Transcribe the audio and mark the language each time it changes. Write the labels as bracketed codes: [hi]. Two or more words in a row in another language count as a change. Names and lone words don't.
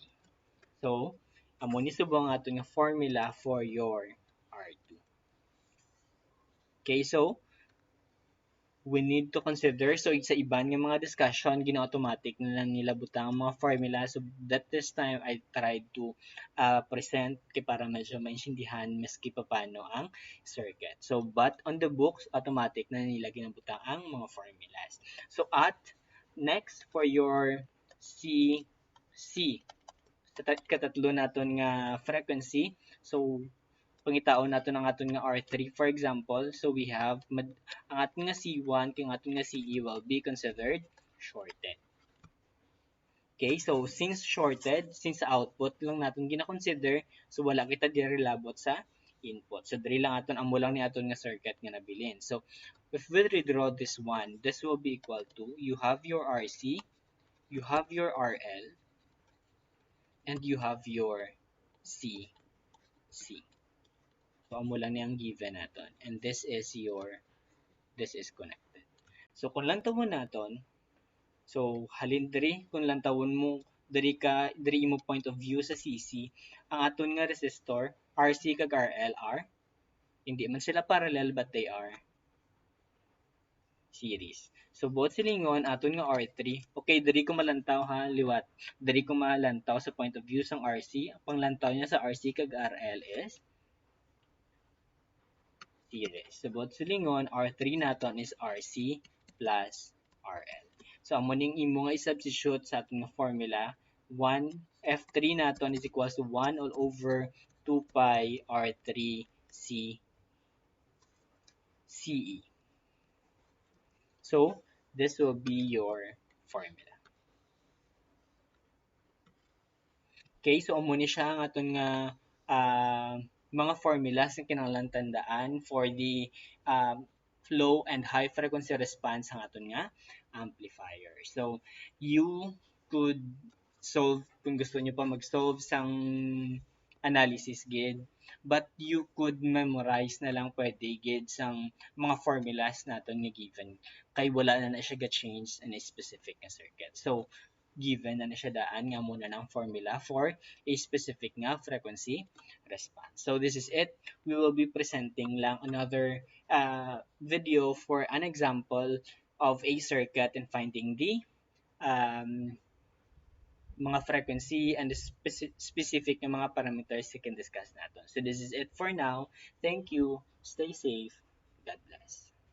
[hil] So amo ni subong aton nga formula [en] for your R2. [hil] Okay, [en] so we need to consider, [hil] so sa iban nga mga discussion gina-automatic na lang nila butang ang mga formula, [en] so that this time I tried to present [hil] kay para medyo maintindihan maski pa paano ang circuit. [en] So but on the books [hil] automatic na nila ginabutang ang mga formulas. So at next for your C katatlo naton nga frequency, so pangitaon nato ang aton nga R3 for example. [en] So we have [hil] ang aton nga C1 kay ang aton nga CE [en] will be considered shorted. [hil] Okay, so since shorted, since output lang naton gina-consider, so wala kita diri labot sa input. So diri lang aton amo lang ni aton nga circuit nga nabilin. [en] So if we redraw this one, this will be equal to, you have your RC, you have your RL, and you have your CC. [hil] So amo lang ni ang given naton, and this is connected. So kung lantawon naton, so halin diri kung lantawon mo diri mo point of view sa CC, ang aton nga resistor RC kag RL [en] are hindi man sila parallel but they are series. [hil] So both silingon aton nga R3. Okay, diri ko malantaw ha, liwat. Diri ko malantaw sa point of view sang RC. Ang panglantaw niya sa RC kag RL is series. So both silingon, R3 naton is RC plus RL. So amo ning imo nga i-substitute sa atong formula, 1 F3 naton is equals to [en] 1 all over 2 pi R3 C CE. So this will be your formula. [hil] Okay, so amo ni siya ang aton nga mga formulas na kinahanglan tandaan [en] for the low and high frequency response [hil] ang aton nga amplifier. [en] So you could solve [hil] kung gusto niyo pa mag-solve sang analysis gid, [en] but you could memorize [hil] na lang pwede gid sang mga formulas naton nga given kay wala na siya ga-change [en] in a specific [hil] nga circuit. So given na siya daan nga muna ng formula [en] for a specific nga frequency response. So this is it. We will be presenting lang another video for an example of a circuit and finding the [hil] um, mga frequency [en] and the specific na mga parameters [tl] we can discuss natin. [en] So this is it for now. Thank you. Stay safe. God bless.